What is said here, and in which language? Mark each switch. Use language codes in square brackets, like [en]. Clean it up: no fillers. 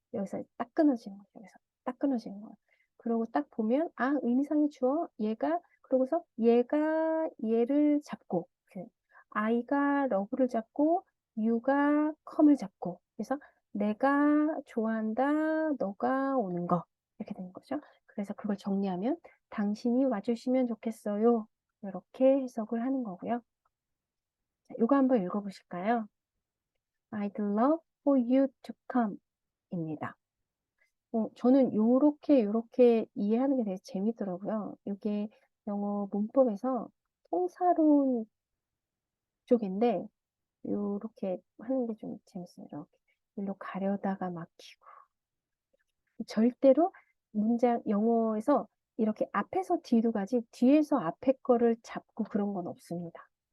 [ko] 여기서 딱 끊어지는 거죠. 여기서 딱 끊어지는 거예요. 그러고 딱 보면 의미상의 주어 얘가 그러고서 얘가 얘를 잡고 I가 love를 잡고 you가 come을 잡고 그래서 내가 좋아한다 너가 오는 거 이렇게 되는 거죠. 그래서 그걸 정리하면 당신이 와주시면 좋겠어요. 이렇게 해석을 하는 거고요. 자, 이거 한번 읽어보실까요? [en] I'd love for you to come [ko] 입니다. 저는 요렇게 이해하는 게 되게 재밌더라고요. 이게 영어 문법에서 통사론 쪽인데 요렇게 하는 게 좀 재밌어요. 이렇게 일로 가려다가 막히고 절대로 영어에서 이렇게 앞에서 뒤로 가지 뒤에서 앞에 거를 잡고 그런 건 없습니다.